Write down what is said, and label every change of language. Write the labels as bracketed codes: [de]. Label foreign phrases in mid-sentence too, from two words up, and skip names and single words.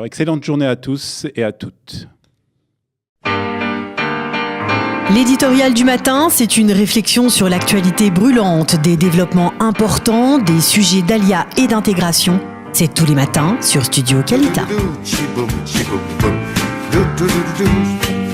[fr] Excellente journée à tous et à toutes. L'éditorial du matin, c'est une réflexion sur l'actualité brûlante, des développements importants, des sujets d'ALIA et d'intégration. C'est tous les matins sur Studio Kalita. Do-do-do, chi-boom, chi-boom, boom. Do-do-do-do-do.